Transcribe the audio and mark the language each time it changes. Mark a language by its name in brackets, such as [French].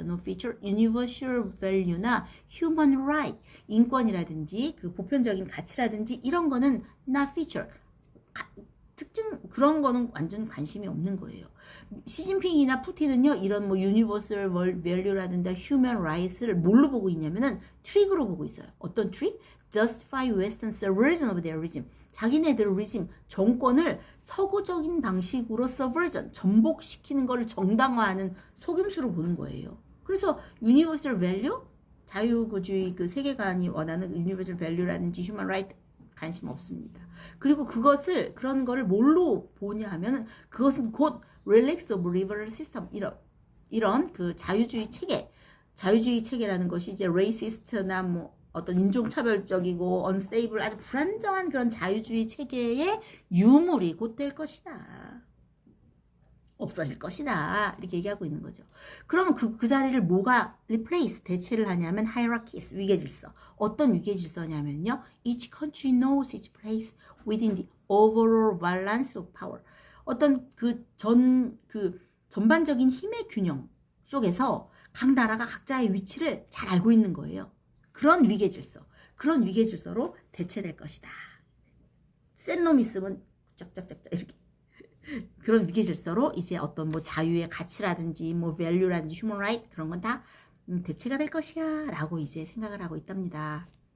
[English] No feature, [Korean] universal value나 human right 인권이라든지 그 보편적인 가치라든지 이런 거는 [English] not feature [Korean] 특징 그런 거는 완전 관심이 없는 거예요. 시진핑이나 푸틴은요 이런 뭐 universal value라든지 human rights를 뭘로 보고 있냐면은 트릭으로 보고 있어요. 어떤 트릭? [English] Justify Western subversion of their regime. [Korean] 자기네들 regime 정권을 서구적인 방식으로 subversion 전복시키는 것을 정당화하는 속임수로 보는 거예요. 그래서 universal value 자유구주의 그 세계관이 원하는 universal value라든지 human right 관심 없습니다. 그리고 그런 거를 뭘로 보냐 하면 그것은 곧 [English] relax of liberal system [Korean] 이런 그 자유주의 체계라는 것이 이제 racist나 뭐 어떤 인종차별적이고 unstable 아주 불안정한 그런 자유주의 체계의 유물이 곧 될 것이다. 없어질 것이다. 이렇게 얘기하고 있는 거죠. 그러면 그 자리를 뭐가 replace, 대체를 하냐면 hierarchies, 위계질서. 어떤 위계질서냐면요. [English] Each country knows its place within the overall balance of power. [Korean] 어떤 그 전반적인 힘의 균형 속에서 각 나라가 각자의 위치를 잘 알고 있는 거예요. 그런 위계질서로 대체될 것이다. 센 놈 있으면 짝짝짝짝 이렇게 그런 위계질서로 이제 어떤 뭐 자유의 가치라든지 뭐 value라든지 human right 그런 건 다 대체가 될 것이야 라고 이제 생각을 하고 있답니다.